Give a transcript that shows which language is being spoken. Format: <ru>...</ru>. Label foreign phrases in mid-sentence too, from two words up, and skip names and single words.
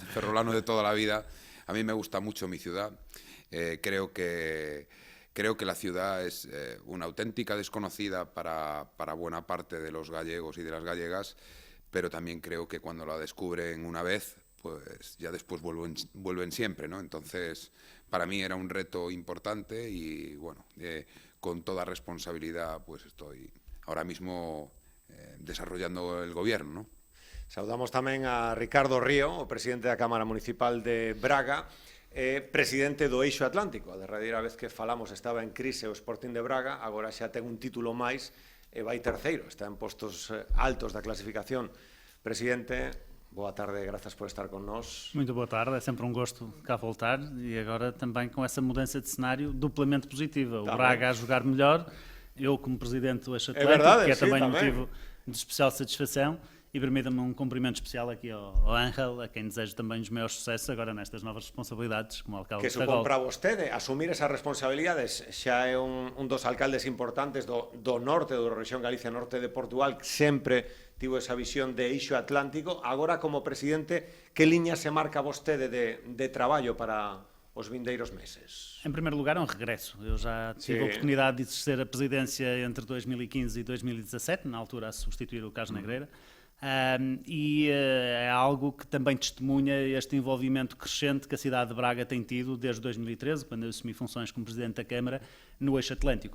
<es>Ferrolano de toda la vida. A mí me gusta mucho mi ciudad. Creo que la ciudad es una auténtica desconocida para buena parte de los gallegos y de las gallegas, pero también creo que cuando la descubren una vez, pues ya después vuelven siempre, ¿no? Entonces, para mí era un reto importante y, bueno, con toda responsabilidad, pues estoy ahora mismo desarrollando el gobierno, ¿no?</es> <gl>Saudamos tamén a Ricardo Río, o presidente da Cámara Municipal de Braga, presidente do Eixo Atlántico. A derradeira vez que falamos estaba en crise o Sporting de Braga, agora xa ten un título máis e vai terceiro, está en postos altos da clasificación. Presidente, boa tarde, grazas por estar con nós.</gl> <pt>Muito boa tarde, é sempre um gosto cá voltar e agora também com essa mudança de cenário duplamente positiva. O Braga a jogar melhor, eu como presidente do Eixo Atlântico, que é também um motivo de especial satisfação, e permita-me um cumprimento especial aqui ao Ángel, a quem desejo também os maiores sucessos agora nestas novas responsabilidades como alcalde de Ferrol.</pt> <gl>Que supón para vostede asumir esas responsabilidades, xa é un dos alcaldes importantes do norte, da rexión Galicia Norte de Portugal, que sempre tivo esa visión de Eixo Atlántico. Agora, como presidente, que liña se marca vostede de traballo para os vindeiros meses?</gl> <pt>Em primeiro lugar, é um regresso. Eu já tive a oportunidade de exercer a presidência entre 2015 e 2017, na altura a substituir o Carlos Negreira. E é algo que também testemunha este envolvimento crescente que a cidade de Braga tem tido desde 2013, quando eu assumi funções como Presidente da Câmara, no Eixo Atlântico.</pt>